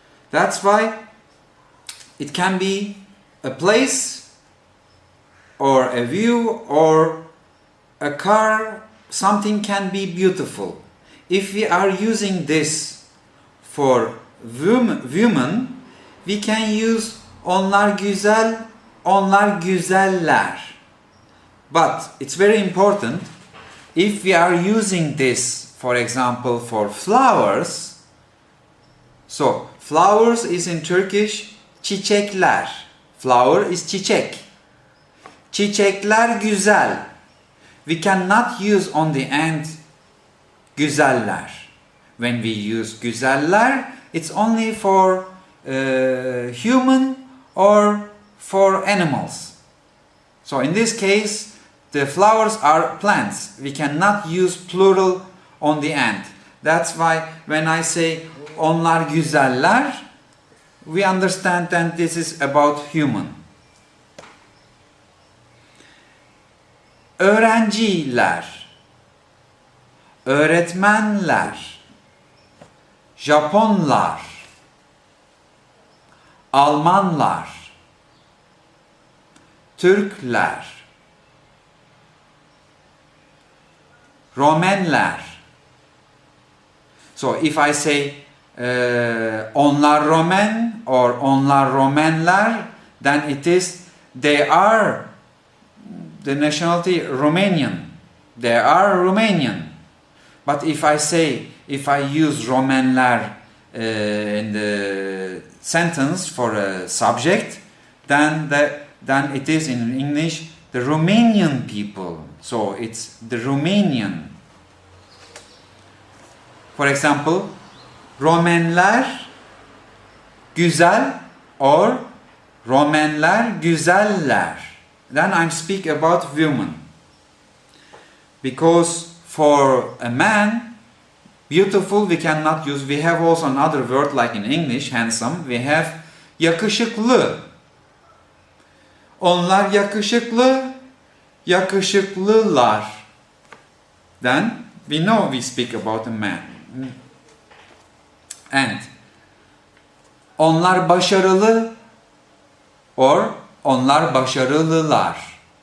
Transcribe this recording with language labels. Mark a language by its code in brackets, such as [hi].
[en] That's why it can be a place or a view or a car. Something can be beautiful. If we are using this for women, we can use [tr] onlar güzel, onlar güzeller. [en] But it's very important, if we are using this, for example, for flowers, so flowers is in Turkish çiçekler. Flower is çiçek. [tr] Çiçekler güzel. [en] We cannot use on the end güzeller. When we use güzeller, it's only for human or for animals. So in this case, the flowers are plants. We cannot use plural on the end. That's why when I say [tr] onlar güzeller, [en] we understand that this is about human. [tr] Öğrenciler, öğretmenler, Japonlar, Almanlar, Türkler, Romenler. [en] So if I say [tr] onlar Romen [en] or [tr] onlar Romenler, [en] then it is they are the nationality Romanian. They are Romanian. But if I use Romenler in the sentence for a subject, then it is in English the Romanian people. So it's the Romanian. For example, [tr] Romenler güzel [en] or [tr] Romenler güzeller. [en] Then I'm speak about women. Because for a man, beautiful we cannot use. We have also another word like in English, handsome. We have yakışıklı. [tr] Onlar yakışıklı, yakışıklılar. [en] Then we know we speak about a man. And [tr] onlar başarılı [en] or [tr] onlar başarılılar.